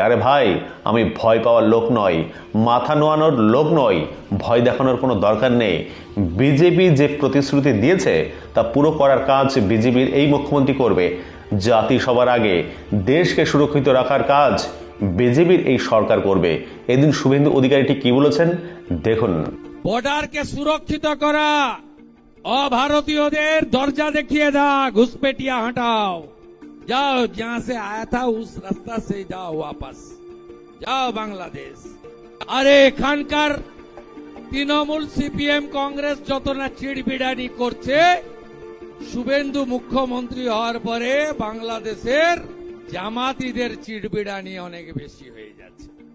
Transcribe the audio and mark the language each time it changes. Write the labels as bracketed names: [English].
[Bangla] আরে ভাই, আমি ভয় পাওয়ার লোক নয়, মাথা নোয়ানোর লোক নয়, ভয় দেখানোর কোনো দরকার নেই। বিজেপি যে প্রতিশ্রুতি দিয়েছে তা পুরো করার কাজ বিজেপির এই মুখ্যমন্ত্রী করবে। জাতি সবার আগে, দেশকে সুরক্ষিত রাখার কাজ বিজেপির এই সরকার করবে। এদিন শুভেন্দু অধিকারী ঠিক কি বলেছেন দেখুন। বর্ডারকে সুরক্ষিত করা, অভারতীয়দের দরজা দেখিয়ে দাও, ঘুষপেটিয়া হটাও, [Hindi] जाओ, जहां से आया था उस रास्ता से जाओ, वापस जाओ बांग्लादेश। अरे [Bangla] এখানকার তৃণমূল সিপিএম কংগ্রেস যত না চিড়বিড়ানি করছে, শুভেন্দু মুখ্যমন্ত্রী হওয়ার পরে বাংলাদেশের জামাতিদের চিড়বিড়ানি অনেক বেশি হয়ে যাচ্ছে।